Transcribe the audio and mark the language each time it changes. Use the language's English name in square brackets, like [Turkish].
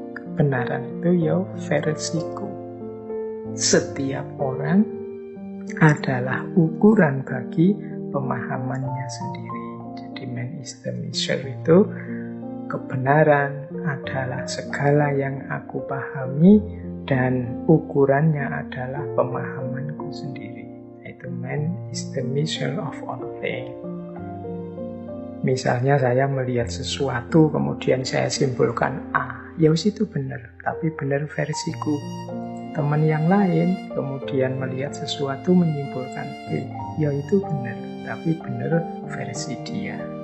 [Indonesian] Kebenaran itu ya versiku. Setiap orang adalah ukuran bagi pemahamannya sendiri. Jadi [English] man is the measure [Indonesian] itu kebenaran adalah segala yang aku pahami dan ukurannya adalah pemahamanku sendiri. [English] Itu man is the measure of all things. [Indonesian] Misalnya saya melihat sesuatu kemudian saya simpulkan A, ya itu benar, tapi benar versiku. Teman yang lain kemudian melihat sesuatu menyimpulkan B, ya itu benar, tapi benar versi dia.